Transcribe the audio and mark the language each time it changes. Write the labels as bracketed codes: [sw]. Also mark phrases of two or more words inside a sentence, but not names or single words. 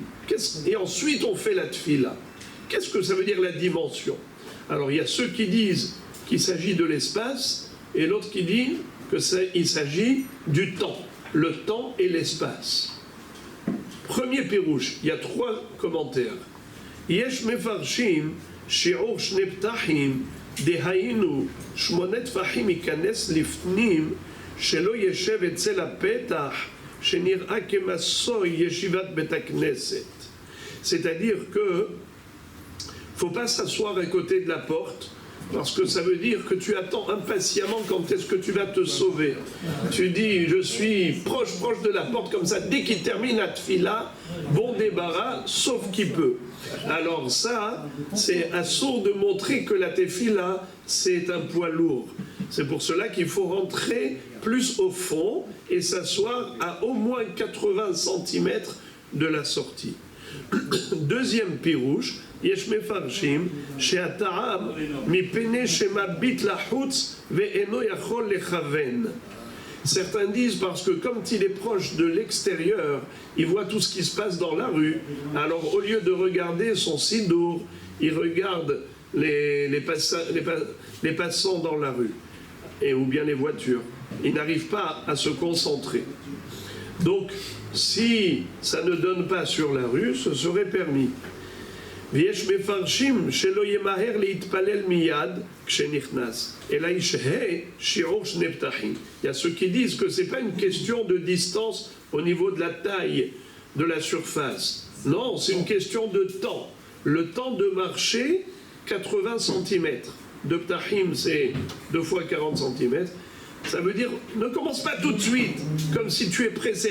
[fr] Et ensuite on fait la tfila. Qu'est-ce que ça veut dire la dimension? Alors il y a ceux qui disent qu'il s'agit de l'espace, et l'autre qui dit qu'il s'agit du temps. Le temps et l'espace. Premier pérouche, il y a 3 commentaires. [he] יש מפרשים שיעור שני פתחים דהיינו שמונת טפחים יכנס לפנים שלא ישב אצל הפתח שנראה כמשוי ישיבת בית הכנסת. [fr] C'est-à-dire que faut pas s'asseoir à côté de la porte, parce que ça veut dire que tu attends impatiemment quand est-ce que tu vas te sauver. Tu dis, je suis proche de la porte, comme ça, dès qu'il termine la tfila, bon débarras, sauf qui peut. Alors ça, c'est assaut de montrer que la tefila, c'est un poids lourd. C'est pour cela qu'il faut rentrer plus au fond et s'asseoir à au moins 80 cm de la sortie. Deuxième pirouche, [he] יש מפרשים שהטעם מפני שמביט לחוץ ואינו יכול לכוון. [fr] Certains disent parce que comme il est proche de l'extérieur, il voit tout ce qui se passe dans la rue. Alors au lieu de regarder son sidour, il regarde les passants dans la rue, ou bien les voitures. Il n'arrive pas à se concentrer. Donc si ça ne donne pas sur la rue, ce serait permis. [he] ויש מפרשים שלא ימהר להתפלל מיד כשנכנס, אלא ישהה שיעור שני פתחים. [fr] Il y a ceux qui disent que ce n'est pas une question de distance au niveau de la taille de la surface. Non, c'est une question de temps. Le temps de marcher, 80 cm. 2 ptahim, c'est 2 fois 40 cm. Ça veut dire, ne commence pas tout de suite, comme si tu es pressé.